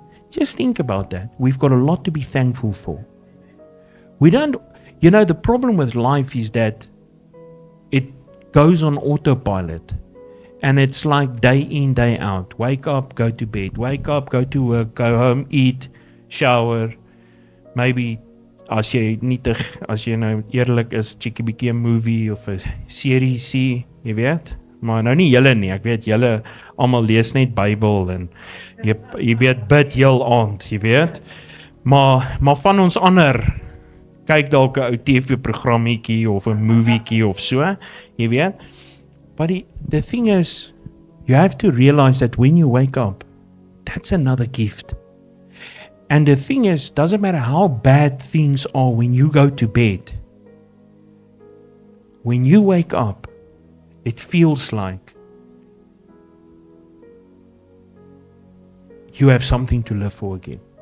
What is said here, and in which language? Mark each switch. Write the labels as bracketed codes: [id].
[en] Just think about that. We've got a lot to be thankful for. The problem with life is that it goes on autopilot. And it's like day in, day out. Wake up, go to bed. Wake up, go to work, go home, eat, shower. [af] Maybe as jy nou eerlik is, check 'n bietjie 'n movie of 'n serie sien, jy weet. Maar nou nie julle nie. Ek weet julle almal lees net Bybel en jy weet bid heel aand, jy weet. Maar van ons ander kyk dalk 'n ou TV-programmetjie of 'n movieetjie of so, jy weet. [en] But the thing is, you have to realize that when you wake up, that's another gift. And the thing is, doesn't matter how bad things are when you go to bed. When you wake up, it feels like you have something to live for again.